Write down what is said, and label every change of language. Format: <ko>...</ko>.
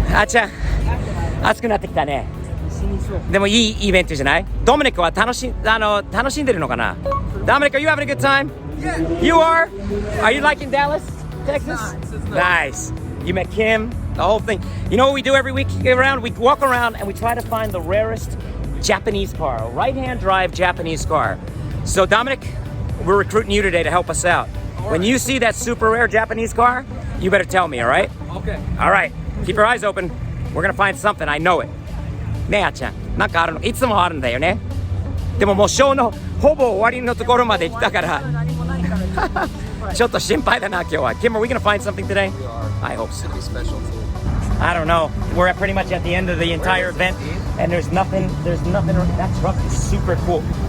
<ja>あっちゃん、暑くなってきたね。でもいいイベントじゃない？ドミニクは楽しんでるのかな？</ja> <en>Dominic, are you having a good time? Yeah. You are? Are you liking Dallas, Texas? It's Nice. nice. You met Kim, the whole thing. You know what we do every week around? We walk around and we try to find the rarest Japanese car, a right-hand drive Japanese car. So Dominic, we're recruiting you today to help us out. When you see that super rare Japanese car, you better tell me, all right? Okay. All right. Keep your eyes open. We're gonna find something. I know it.</en> <ja>ねえ、あっちゃん。なんかあるの？いつもあるんだよね。でももうショーのほぼ終わりのところまで来たから。ちょっと心配だな、今日は。</ja> <en>Kim, are we gonna find something today? We are. I hope so. Should be special too. I don't know. We're pretty much at the end of the entire event, and there's nothing. That truck is super cool.</en>